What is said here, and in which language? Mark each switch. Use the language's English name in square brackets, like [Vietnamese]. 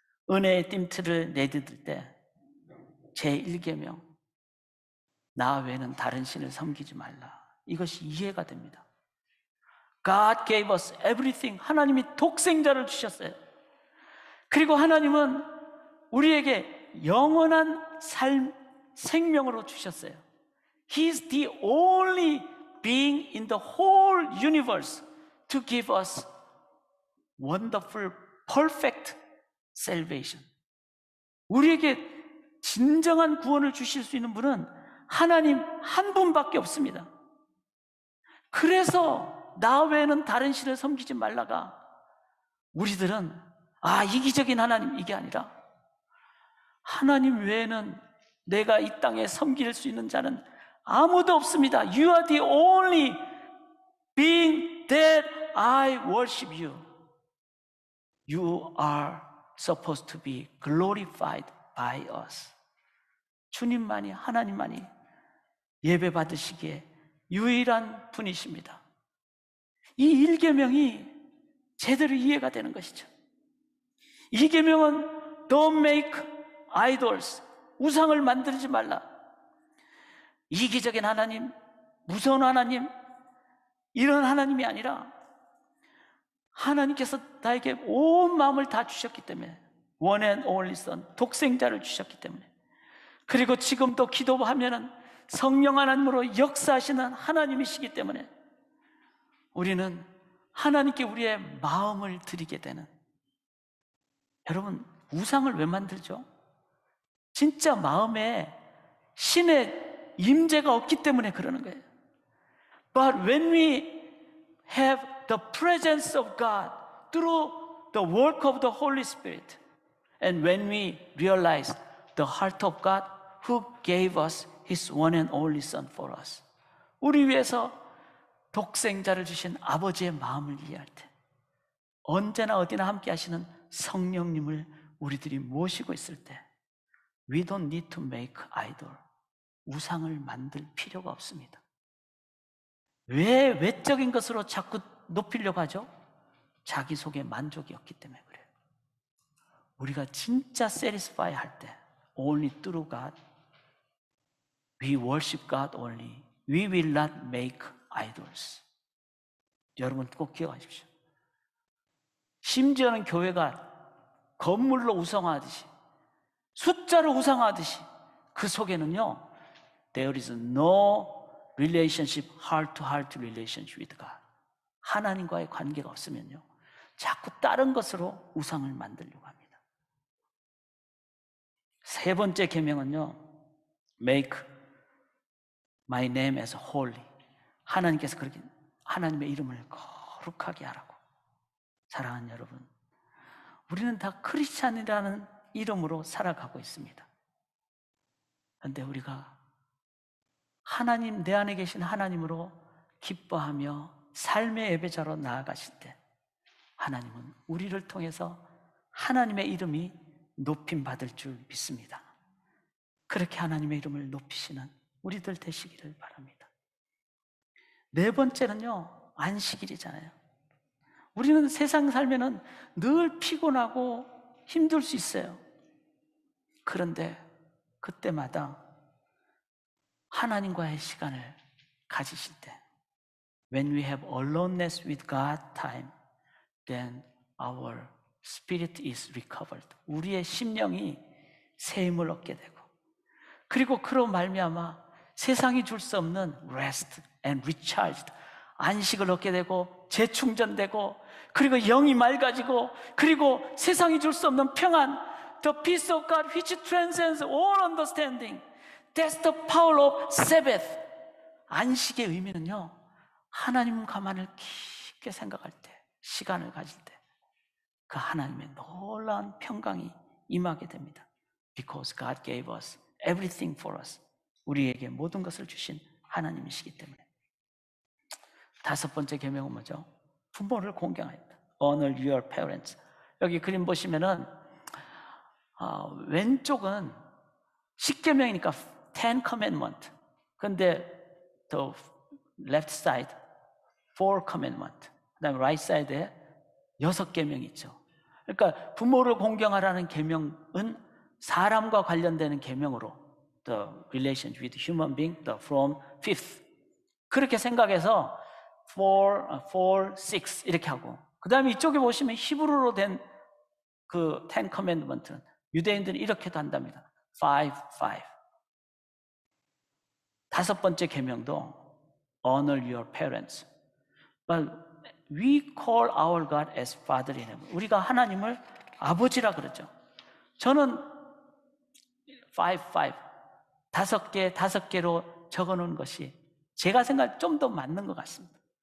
[Korean] 은혜의 띰틀을 내딛을 때 제1계명, 나 외에는 다른 신을 섬기지 말라, 이것이 이해가 됩니다. [English] God gave us everything. [Korean] 하나님이 독생자를 주셨어요. 그리고 하나님은 우리에게 영원한 생명으로 주셨어요. [English] He is the only being in the whole universe to give us wonderful, perfect salvation. [Korean] 우리에게 진정한 구원을 주실 수 있는 분은 하나님 한 분밖에 없습니다. 그래서 나 외에는 다른 신을 섬기지 말라가, 우리들은 이기적인 하나님, 이게 아니라 하나님 외에는 내가 이 땅에 섬길 수 있는 자는 아무도 없습니다. [English] You are the only being that I worship you. You are supposed to be glorified by us. [Korean] 주님만이, 하나님만이 예배 받으시기에 유일한 분이십니다. 이 1계명이 제대로 이해가 되는 것이죠. 2계명은 [English] Don't make idols. [Korean] 우상을 만들지 말라. 이기적인 하나님, 무서운 하나님, 이런 하나님이 아니라 하나님께서 나에게 온 마음을 다 주셨기 때문에, [English] One and only Son, [Korean] 독생자를 주셨기 때문에, 그리고 지금도 기도하면은 성령 하나님으로 역사하시는 하나님이시기 때문에 우리는 하나님께 우리의 마음을 드리게 되는. 여러분, 우상을 왜 만들죠? 진짜 마음에 신의 임재가 없기 때문에 그러는 거예요. [English] But when we have the presence of God through the work of the Holy Spirit, and when we realize the heart of God who gave us His one and only Son for us, [Korean] 우리 위해서 독생자를 주신 아버지의 마음을 이해할 때, 언제나 어디나 함께 하시는 성령님을 우리들이 모시고 있을 때, [English] We don't need to make idol. [Korean] 우상을 만들 필요가 없습니다. 왜 외적인 것으로 자꾸 높이려고 하죠? 자기 속에 만족이 없기 때문에 그래요. 우리가 진짜 [English] satisfy [Korean] 할 때, [English] only through God, we worship God only. We will not make idols. [Korean] 여러분 꼭 기억하십시오. 심지어는 교회가 건물로 우상화하듯이, 숫자로 우상화하듯이, 그 속에는요, [English] there is no relationship, heart to heart relationship with God. [Korean] 하나님과의 관계가 없으면요, 자꾸 다른 것으로 우상을 만들려고 합니다. 세 번째 계명은요, [English] make my name as holy. [Korean] 하나님께서 그렇게 하나님의 이름을 거룩하게 하라고. 사랑하는 여러분, 우리는 다 크리스찬이라는 이름으로 살아가고 있습니다. 그런데 우리가 하나님, 내 안에 계신 하나님으로 기뻐하며 삶의 예배자로 나아가실 때, 하나님은 우리를 통해서 하나님의 이름이 높임받을 줄 믿습니다. 그렇게 하나님의 이름을 높이시는 우리들 되시기를 바랍니다. 네 번째는요, 안식일이잖아요. 우리는 세상 살면은 늘 피곤하고 힘들 수 있어요. 그런데 그때마다 하나님과의 시간을 가지실 때, [English] when we have aloneness with God time, then our spirit is recovered. [Korean] 우리의 심령이 새 힘을 얻게 되고, 그리고 그로 말미암아 세상이 줄 수 없는 [English] rest and recharged, [Korean] 안식을 얻게 되고 재충전되고, 그리고 영이 맑아지고, 그리고 세상이 줄 수 없는 평안, [English] The peace of God which transcends all understanding. That's the power of Sabbath. [Korean] 안식의 의미는요, 하나님과만을 깊게 생각할 때, 시간을 가질 때 그 하나님의 놀라운 평강이 임하게 됩니다. [English] Because God gave us everything for us. [Korean] 우리에게 모든 것을 주신 하나님이시기 때문에. 다섯 번째 계명은 뭐죠? 부모를 공경하였다. [English] Honor your parents. [Korean] 여기 그림 보시면은 왼쪽은 10계명이니까 [English] 10 commandment. [Korean] 근데 [English] the left side 4 commandment. [Korean] 그다음에 [English] right side [Korean] 에 6계명이 있죠. 그러니까 부모를 공경하라는 계명은 사람과 관련되는 계명으로 [English] the relation with human being, the from fifth. [Korean] 그렇게 생각해서 4, 6 이렇게 하고, 그 다음에 이쪽에 보시면 히브리어로 된 그 [English] 10 commandment [Korean] 는 유대인들은 이렇게도 한답니다. 5, 5. 다섯 번째 계명도 [English] honor your parents. But we call our God as Father in heaven. [Korean] 우리가 하나님을 아버지라 그러죠. 저는 5, 5. 다섯 개로 적어 놓은 것이 제가 생각할 좀 더 맞는 것 같습니다.